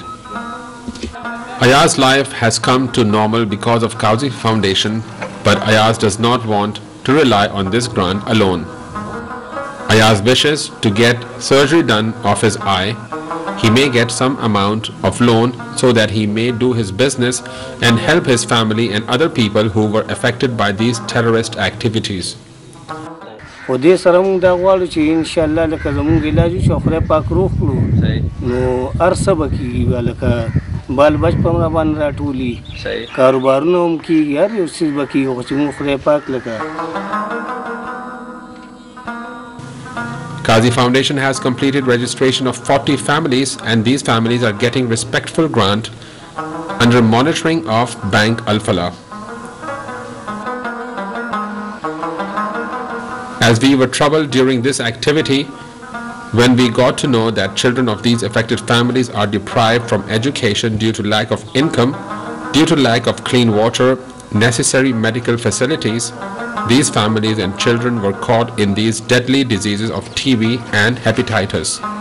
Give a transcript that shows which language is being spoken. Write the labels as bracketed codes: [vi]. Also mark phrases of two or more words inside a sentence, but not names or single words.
[en] Ayaz's life has come to normal because of Qazi Foundation, but Ayaz does not want to rely on this grant alone. Ayaz wishes to get surgery done of his eye. He may get some amount of loan so that he may do his business and help his family and other people who were affected by these terrorist activities. [ps] ودې سره موږ دا غواړو چې انشاءالله لکه زموږ علاج وشي او خدای پاک روغ کړو نو هر څه به کېږي لکه بال بچ په موږ باندې راټولي کاروبارونه هم کېږي هر یو څیز به کېږي خو چې موږ خدای پاک لکه [en] Qazi Foundation has completed registration of 40 families, and these families are getting respectful grant under monitoring of Bank Al-Falah. As we were troubled during this activity, when we got to know that children of these affected families are deprived from education due to lack of income, due to lack of clean water, necessary medical facilities, these families and children were caught in these deadly diseases of TB and hepatitis.